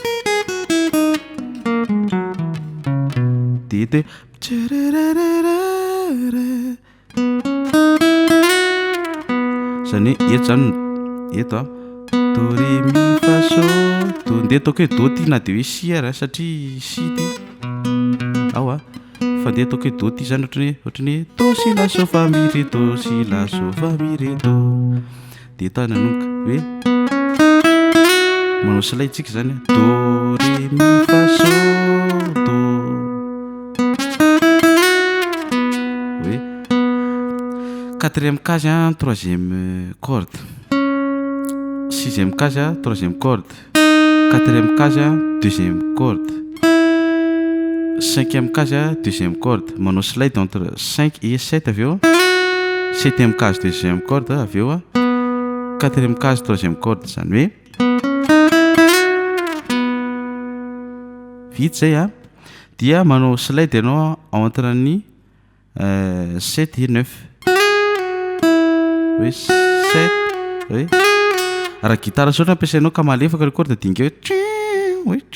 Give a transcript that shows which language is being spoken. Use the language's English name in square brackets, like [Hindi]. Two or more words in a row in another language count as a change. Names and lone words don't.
[Malagasy] de eto hoe zany hoe eto zany eto a do re mi fa so do nde ataoko hoe do ty na de hoe si ara satria si ty ao a fa nde ataoko hoe do ty zany ohatrany hoe do si la so fa mi re do si la so fa mi re do de eto nanomboka hoe manao slay tsika zany do re mi fa so do hoe [French] quatrième case a troisième corde sixième case a troisième corde quatrième case a deuxième corde cinquième case a deuxième corde manao slide entre 5 et 7 [Malagasy] avy eo [French] septième case deuxième corde [Malagasy] avy eo [French] a quatrième case troisième corde [Malagasy] zany hoe vita zay a dia manao slide ianao entre ny 7 et 9 hoe 7 hoe raha gitara sotra ampiasainao ka malefaka [French] le corde [Malagasy] dinga hoe